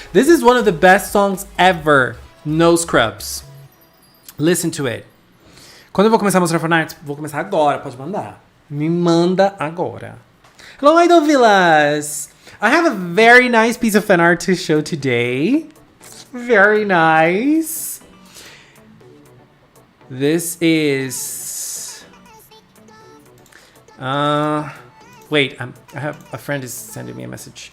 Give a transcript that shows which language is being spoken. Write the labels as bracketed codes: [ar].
[en] This is one of the best songs ever. No Scrubs. Listen to it. [pt] Quando eu vou começar a mostrar Fortnite? Vou começar agora, pode mandar. Me manda agora. [en] Hello, Idol Villas! I have a very nice piece of fan art to show today. Very nice. This is... Wait, I have a friend is sending me a message.